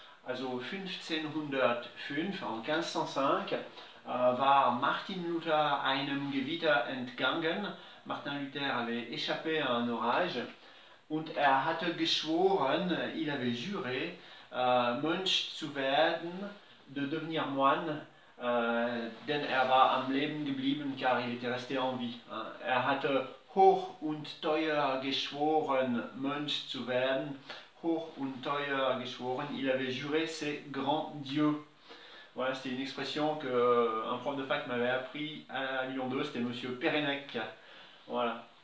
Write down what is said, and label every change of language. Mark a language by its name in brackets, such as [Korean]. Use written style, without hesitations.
[German] Also 1505, [French] en 1505, [German] war Martin Luther einem Gewitter entgangen. [French] Martin Luther avait échappé à un orage. [German] Und er hatte geschworen, [French] il avait juré, [German] Mönch zu werden, [French] de devenir moine, [German] denn er war am Leben geblieben, [French] car il était resté en vie. [German] Er hatte hoch und teuer geschworen, Mönch zu werden, hoch und teuer geschworen, [French] il avait juré, c'est grand Dieu. Voilà, c'était une expression qu'un prof de fac m'avait appris à Lyon 2, c'était monsieur Pérenec. Voilà.